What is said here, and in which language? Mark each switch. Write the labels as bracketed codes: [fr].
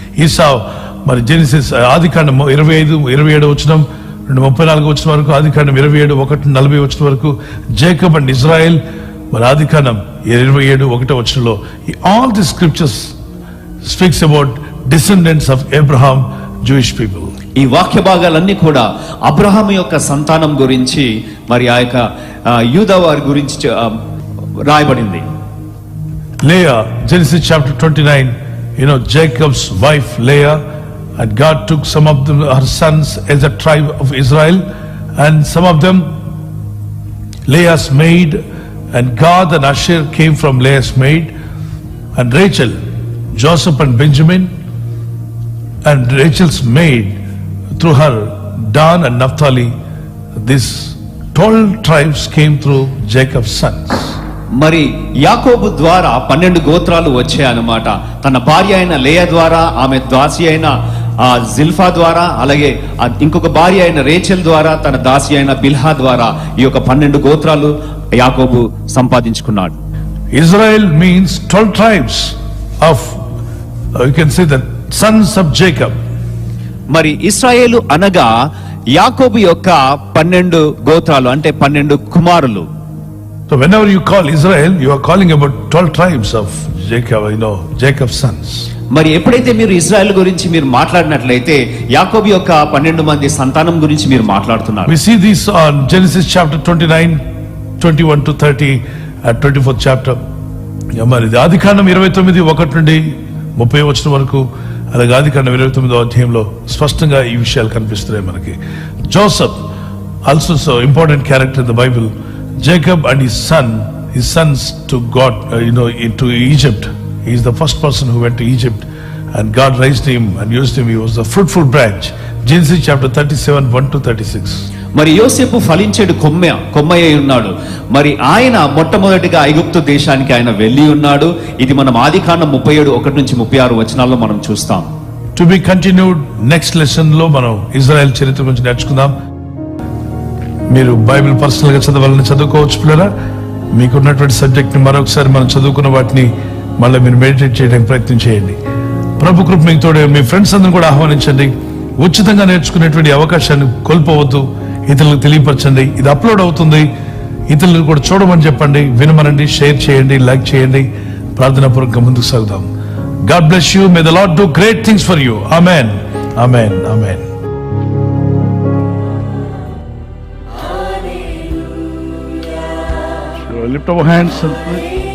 [te] ఈసావ్ మరి జెనసిస్ ఆదికాండం 25-27 వచనం 34 వచ్చిన వరకు, ఆదికాండం 27:1-40 వచ్చిన వరకు, జేకబ్ అండ్ ఇజ్రాయెల్ మరి ఆదికాండం 27:1 వచనంలో. [en] All the scriptures speaks about descendants of Abraham, Jewish people. [te] ఈ వాక్య భాగాలన్నీ కూడా అబ్రహాం యొక్క సంతానం గురించి మరి ఆ యొక్క యూదా వారి గురించి రాయబడింది. [en] Leah, Genesis chapter 29, Jacob's wife Leah, and God took some of her sons as a tribe of Israel, and some of them Leah's maid, and Gad and Asher came from Leah's maid, and Rachel, Joseph and Benjamin, and Rachel's maid through her Dan and Naphtali. These 12 tribes came through Jacob's sons. [te] మరి యాకోబు ద్వారా 12 గోత్రాలు వచ్చాయన్నమాట. తన భార్య అయిన లేయా ద్వారా, ఆమె దాసి అయిన జిల్ఫా ద్వారా, అలాగే ఇంకొక భార్య అయిన రేచెల్ ద్వారా, తన దాసి అయిన బిల్హా ద్వారా ఈ యొక్క 12 గోత్రాలు యాకోబు సంపాదించుకున్నాడు. [en] Israel means 12 tribes of, you can say, the sons of Jacob. [te] మరి ఇశ్రాయేలు అనగా యాకోబు యొక్క 12 గోత్రాలు, అంటే 12 కుమారులు. [en] So whenever you call Israel, you are calling about 12 tribes of Jacob, Jacob's sons. [te] మరి ఎప్పుడైతే మీరు ఇజ్రాయెల్ గురించి మీరు మాట్లాడినట్లయితే యాకోబు యొక్క 12 మంది సంతానం గురించి మీరు మాట్లాడుతున్నారు. [en] We see this on Genesis chapter 29, 21 to 30, 24th chapter. [te] మరి ఆదికాండం 29:1-30 వచ్చిన వరకు, అలాగే ఆదికాండం 29వ అధ్యాయంలో స్పష్టంగా ఈ విషయాలు కనిపిస్తున్నాయి మనకి. [en] Joseph, also so important character in the Bible. Jacob and his sons to God, into Egypt. He is the first person who went to Egypt, and God raised him and used him. He was the fruitful branch. Genesis chapter 37, 1 to 36. [te] మరి యోసేపు ఫలించేడు కొమ్మయ్య ఉన్నాడు. మరి ఆయన మొట్టమొదటిగా ఐగుప్తు దేశానికి ఆయన వెళ్ళి ఉన్నాడు. ఇది మనం ఆదికాండం 37, 1 నుంచి 36 వచనాల్లో మనం చూస్తాం. [en] To be continued, [te] next lesson లో మనం ఇజ్రాయెల్ చరిత్ర గురించి నేర్చుకుందాం. మీరు బైబిల్ పర్సనల్ గా చదవాలని చదువుకోవచ్చు పిల్లరా. మీకున్నటువంటి సబ్జెక్ట్ ని మరొకసారి మనం చదువుకున్న వాటిని మళ్ళీ మీరు మెడిటేట్ చేయడానికి ప్రయత్నం చేయండి. ప్రభు కృప మీకు తోడే. మీ ఫ్రెండ్స్ అందరూ కూడా ఆహ్వానించండి. ఉచితంగా నేర్చుకునేటువంటి అవకాశాన్ని కోల్పోవద్దు. ఇతరులకు తెలియపరచండి. ఇది అప్లోడ్ అవుతుంది. ఇతరులకు కూడా చూడమని చెప్పండి, వినమనండి, షేర్ చేయండి, లైక్ చేయండి. ప్రార్థనాపూర్వకంగా ముందుకు సాగుదాం. [en] God bless you. May the Lord do great things for you. Amen. Amen. Amen. So lift our hands and pray.